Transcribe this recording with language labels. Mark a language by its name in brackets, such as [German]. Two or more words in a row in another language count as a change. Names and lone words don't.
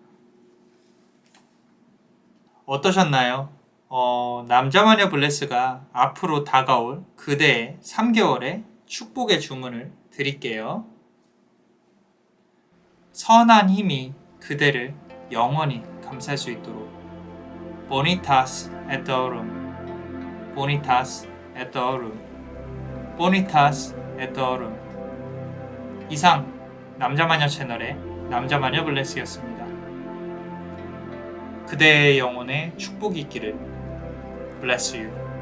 [Korean] 어떠셨나요? 남자마녀 블레스가 앞으로 다가올 그대의 3개월의 축복의 주문을 드릴게요. 선한 힘이 그대를 영원히 감쌀 수 있도록 [Latin] Bonitas et Aurum, Bonitas et Aurum, Bonitas et Aurum. [Korean] 이상 남자마녀 채널의 남자마녀 블레스였습니다. 그대의 영혼에 축복이 있기를. [English] Bless you.